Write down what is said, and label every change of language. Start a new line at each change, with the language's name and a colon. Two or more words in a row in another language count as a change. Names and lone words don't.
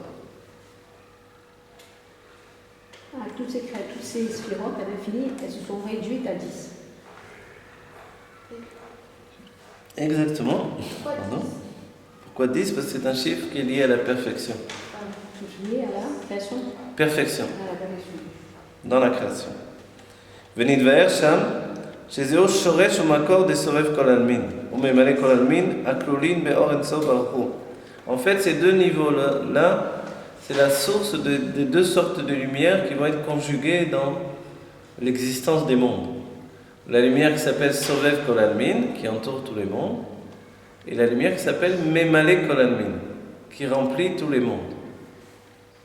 French: Toutes ces sphirotes à l'infini, elles se sont réduites à 10. Exactement. Pardon. Pourquoi 10? Parce que c'est un chiffre qui est lié à la perfection. Lié à la création. Perfection. À la perfection. Dans la création.
Hebrew: ונתבהר שם שזהו שורש ומקור דסובב כל עלמין וממלא כל עלמין הכלולים באור אין סוף ברוך הוא.
French: En fait, ces deux niveaux-là, c'est la source des deux sortes de lumière qui vont être conjuguées dans l'existence des mondes. La lumière qui s'appelle
Hebrew: סובב כל עלמין,
French: qui entoure tous les mondes, et la lumière qui s'appelle
Hebrew: ממלא כל עלמין,
French: qui remplit tous les mondes.